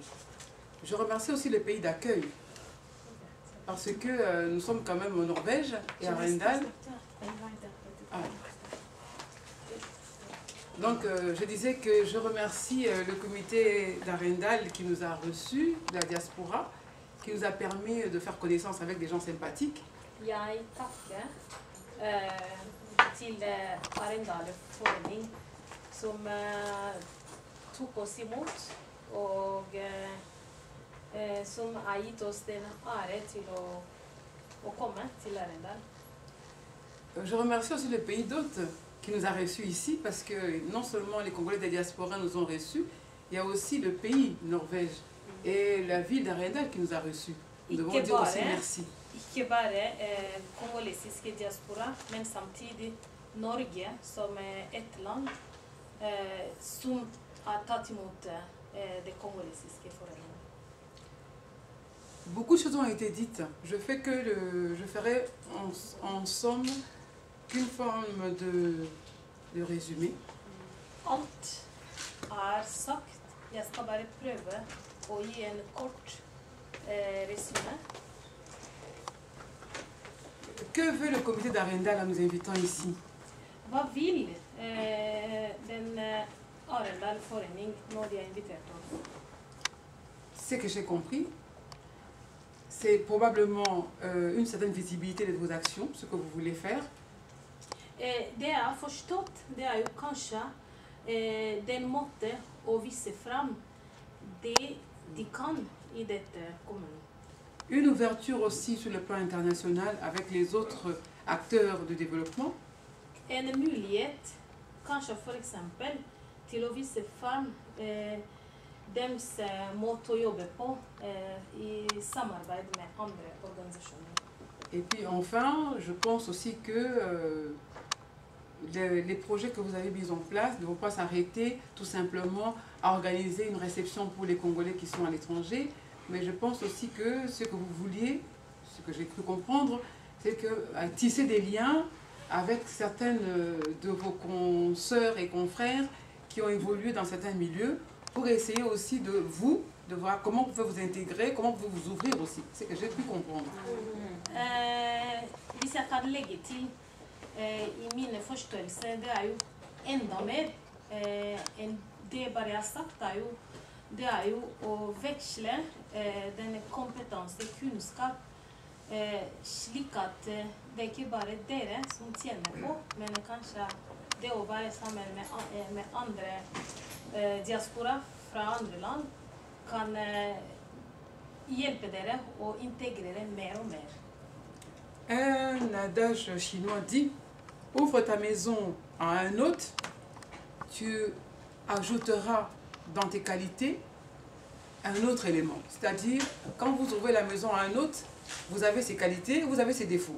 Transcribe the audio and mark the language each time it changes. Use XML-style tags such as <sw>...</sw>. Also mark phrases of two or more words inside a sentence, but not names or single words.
<fr>Je remercie aussi le pays d'accueil, parce que nous sommes quand même en Norvège et à Arendal. Ah. Donc je disais que je remercie le comité d'Arendal qui nous a reçus, de la diaspora, qui nous a permis de faire connaissance avec des gens sympathiques.</fr> <no>Jeg takker til Arendal Forening som tok oss imot og som har gitt oss den ære til å komme til Arendal.</no> <fr>Je remercie aussi le pays d'hôte qui nous a reçus ici, parce que non seulement les Congolais des diasporas nous ont reçus, il y a aussi le pays Norvège et la ville d'Arendal qui nous a reçus. Nous devons dire aussi merci.</fr> <no>Ikke bare kongolesiske diaspora, men samtidig Norge som et land som har tatt imot det kongolesiske foreningen.</no> <fr>Beaucoup de choses ont été dites. Je ferai en somme qu'une forme de résumé.</fr> <no>Alt sagt. Jeg skal bare prøve å gi en kort résumé.</no> <fr>Que veut le comité d'Arendal en nous invitant ici?</fr> <no>Hva vil den Arendal Forening når de har invitert oss?</no> <fr>Ce que j'ai compris, c'est probablement une certaine visibilité de vos actions, ce que vous voulez faire.</fr> <no>Det jeg har forstått, det er jo kanskje den måte å vise fram det de kan i dette kommunen.</no> <fr>Une ouverture aussi sur le plan international avec les autres acteurs de développement.</fr> <no>En mulighet, kanskje for eksempel, til å vise fram deres måte å jobbe på i samarbeid med andre organisasjoner.</no> <fr>Et puis enfin, je pense aussi que les projets que vous avez mis en place ne vont pas s'arrêter tout simplement à organiser une réception pour les Congolais qui sont à l'étranger, mais je pense aussi que ce que vous vouliez, ce que j'ai cru comprendre, c'est que tisser des liens avec certaines de vos consoeurs et confrères qui ont évolué dans certains milieux pour essayer aussi de voir comment vous pouvez vous intégrer, comment vous pouvez vous ouvrir aussi. C'est ce que j'ai pu comprendre.</fr> <no>Hvis jeg kan legge til i mine forståelser, det er jo enda mer enn det bare jeg har sagt, det er jo å veksle denne kompetanse, kunnskap, slik at det ikke bare dere som tjener på, men kanskje det å være sammen med andre diaspora fra andre land kan hjelpe dere å integrere mer og mer.</no> <fr>Un adage chinois dit: ouvre ta maison à un hôte, tu ajouteras dans tes qualités un autre élément. C'est-à-dire, quand vous ouvrez la maison à un hôte, vous avez ses qualités, vous avez ses défauts.</fr>